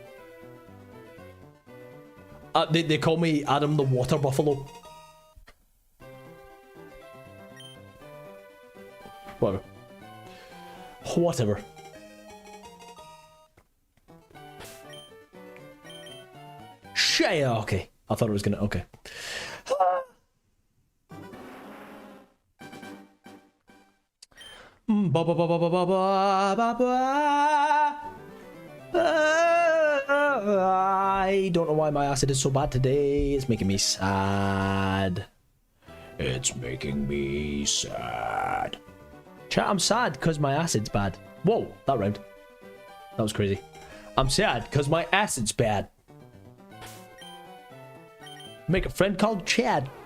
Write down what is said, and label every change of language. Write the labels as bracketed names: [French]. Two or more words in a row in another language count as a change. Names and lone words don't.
[English] They call me Adam the Water Buffalo. Whatever. Whatever. shit. Okay. I thought it was gonna. Okay. Ba ba ba ba ba ba ba ba. I don't know why my acid is so bad today. It's making me sad. It's making me sad. Chat, I'm sad because my acid's bad. Whoa, that rhymed. That was crazy. I'm sad because my acid's bad. Make a friend called Chad.